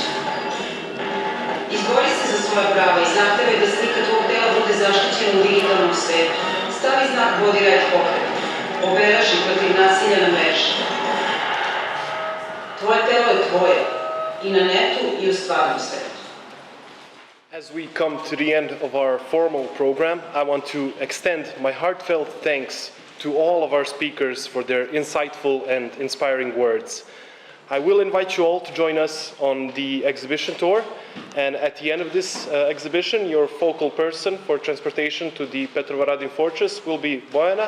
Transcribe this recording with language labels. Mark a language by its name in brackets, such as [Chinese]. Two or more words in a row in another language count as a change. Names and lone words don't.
[Serbian] Izbori se za svoja prava i zahtevaj da slika tvog tela bude zaštićena u digitalnom svetu. Stavi znak Body Right pokret. Obeleži protiv nasilja na mreži. Tvoje telo je tvoje. I na netu i u stvarnom svetu. [English] As we come to the end of our formal program, I want to extend my heartfelt thanks to all of our speakers for their insightful and inspiring words. I will invite you all to join us on the exhibition tour, and at the end of this exhibition, your focal person for transportation to the Petrovaradin Fortress will be Bojana.